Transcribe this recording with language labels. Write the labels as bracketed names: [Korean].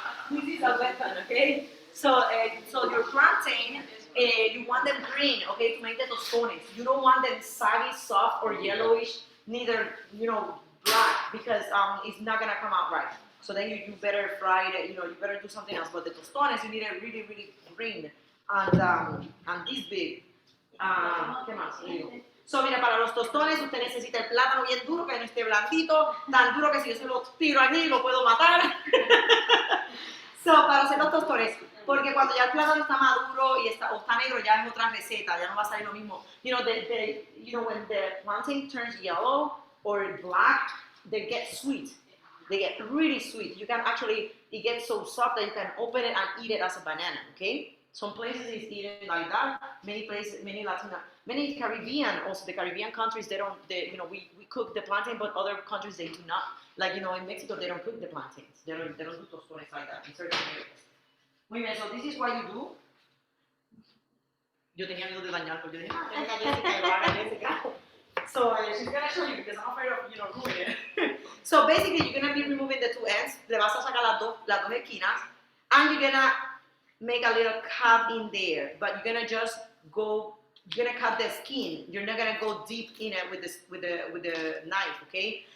[English] This is a weapon, okay? So your plantain, you want them green, okay, to make the tostones. You don't want them saggy, soft, or yellowish, neither, you know, black, because it's not gonna come out right. So then you better fry it, you know, you better do something else. But the tostones, you need it really, really green and this big. [Spanish] ¿Qué más? So, mira, para los tostones usted necesita el plátano bien duro, que no esté blandito, tan duro que si yo se lo tiro aquí lo puedo matar. So, para hacer los tostones, porque cuando ya el plátano está maduro y o está negro, ya es otra receta, ya no va a salir lo mismo. [English] You know, when the plantain turns yellow or black, they get sweet. They get really sweet. You can actually, it gets so soft that you can open it and eat it as a banana, okay? Some places it's eaten like that. Many places, many Caribbean, also the Caribbean countries, you know, we cook the plantain, but other countries they do not. Like, you know, in Mexico they don't cook the plantains. They don't do tostones like that in certain areas. [Spanish] Muy bien, [English] so this is what you do. [Spanish] Yo tenía miedo de dañar, porque yo dije, Jessica. [English] So she's gonna show you because I'm afraid of, you know, ruining it. So basically, you're gonna be removing the two ends. [Spanish] Le vas a sacar las dos esquinas, [English] and you're gonna make a little cap in there, but you're gonna just go you're gonna cut the skin. You're not gonna go deep in it with the knife, okay?